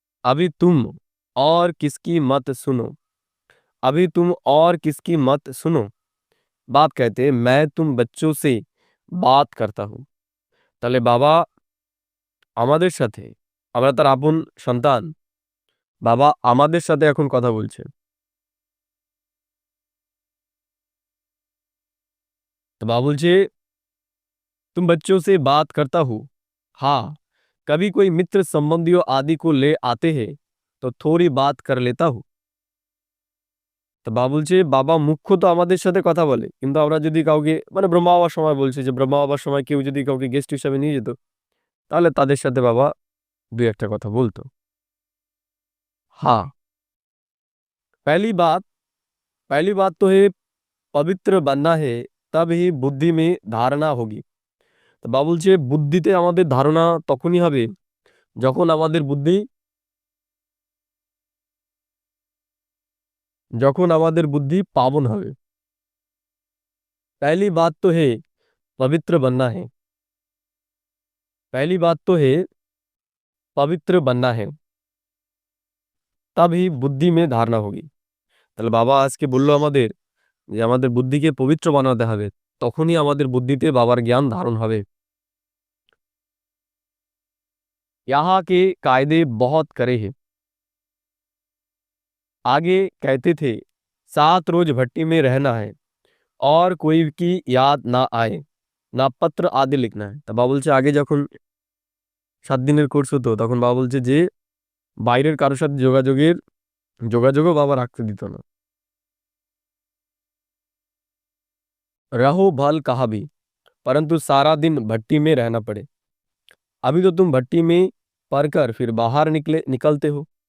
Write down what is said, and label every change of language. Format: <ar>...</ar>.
<hi>अभी तुम और किसकी मत सुनो, अभी तुम और किसकी मत सुनो। बाप कहते हैं मैं तुम बच्चों से बात करता हूँ।</hi> <bn>তাহলে বাবা আমাদের সাথে, আমরা তার আপন সন্তান, বাবা আমাদের সাথে এখন কথা বলছে। তো বাবা বলছে</bn> <hi>तुम बच्चों से बात करता हूँ, हाँ कभी कोई मित्र संबंधियों आदि को ले आते हैं तो थोड़ी बात कर लेता हूँ।</hi> <bn>তো বাবা বলছে বাবা মুখ্য তো আমাদের সাথে কথা বলে, কিন্তু আমরা যদি কাউকে মানে ব্রহ্মা বাবার সময় বলছে যে ব্রহ্মা বাবার সময় কেউ যদি কাউকে গেস্ট হিসাবে নিয়ে যেত তাহলে তাদের সাথে বাবা দুই একটা কথা বলতো।</bn> <hi>हाँ पहली बात पहली बात तो है पवित्र बनना है, तब ही बुद्धि में ধারণা होगी।</hi> <bn>তো বাবা বলছে বুদ্ধিতে আমাদের ধারণা তখনই হবে যখন আমাদের বুদ্ধি পাবন হবে।</bn> <hi>पहली बात तो है पवित्र बनना है, पहली बात तो है पवित्र बनना है, तब ही বুদ্ধি में ধারণা होगी।</hi> <bn>তাহলে বাবা আজকে বলল আমাদের যে আমাদের বুদ্ধিকে পবিত্র বানাতে হবে, তখনই আমাদের বুদ্ধিতে বাবার জ্ঞান ধারণ হবে।</bn> <hi>यहाँ के कायदे बहुत कड़े हैं। आगे कहते थे 7 रोज भट्टी में रहना है और कोई की याद ना आए, না পত্র আদি লিখনা है।</hi> <bn>তা বাবা বলছে আগে যখন 7 দিনের কোর্স হতো তখন বাবা বলছে যে বাইরের কারো সাথে যোগাযোগও বাবা রাখতে দিত না।</bn> <hi>रहो भल कहा भी, परंतु सारा दिन भट्टी में रहना पड़े। अभी तो तुम भट्टी में पढ़कर फिर बाहर निकलते हो।</hi>